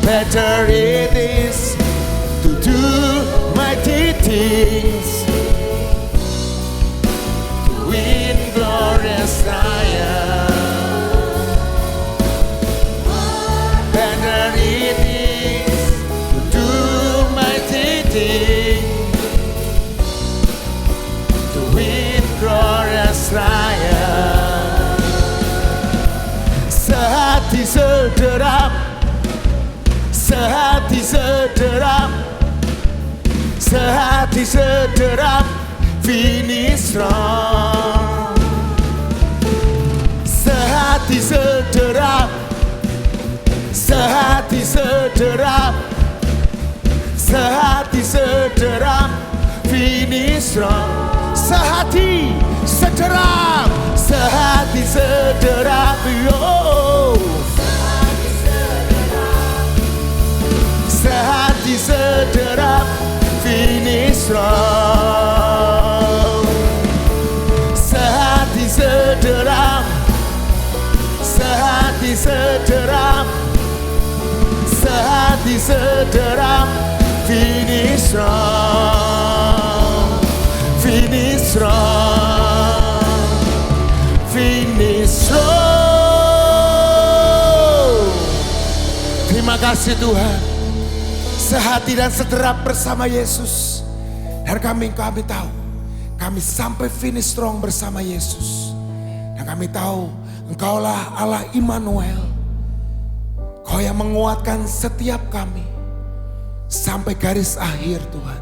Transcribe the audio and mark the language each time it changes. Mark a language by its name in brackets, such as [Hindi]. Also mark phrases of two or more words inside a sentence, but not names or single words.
[English] Better it is to do mighty things, to win glorious triumph. Better it is to do mighty things, to win glorious triumph. [Indonesian] Sehati sederap, sehati sederap, sehati sederap, [English] finish strong. [Indonesian] Sehati sederap, sehati sederap, sehati sederap, [English] finish strong. [Indonesian] Sehati sederap, sehati sederap, oh. Sehati sederap, [English] finish strong. [Indonesian] Sehati sederap, sehati sederap, sehati sederap, [English] finish strong. Finish strong, finish strong. [Indonesian] Terima kasih Tuhan, sehati dan sederap bersama Yesus. Dan kami tahu, kami sampai [English] finish strong [Indonesian] bersama Yesus. Dan kami tahu, Engkaulah Allah Immanuel. Kau yang menguatkan setiap kami sampai garis akhir Tuhan.